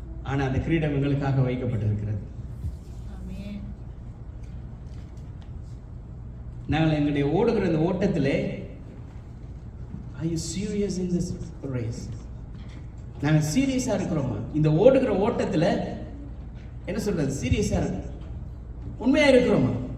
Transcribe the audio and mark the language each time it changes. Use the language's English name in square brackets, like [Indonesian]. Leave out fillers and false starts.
[Tamil] ஆனா அந்த கிரீடம் எங்களுக்காக வைக்கப்பட்டிருக்கிறது. நாங்கள் எங்களுடைய ஓடுகிற அந்த ஓட்டத்திலே [English] are you serious in this race? [Tamil] நாங்கள் சீரியஸா இருக்கிறோமா? இந்த ஓடுகிற ஓட்டத்துல என்ன சொல்றது, சீரியஸா இருக்கு, உண்மையா இருக்கிறோமா?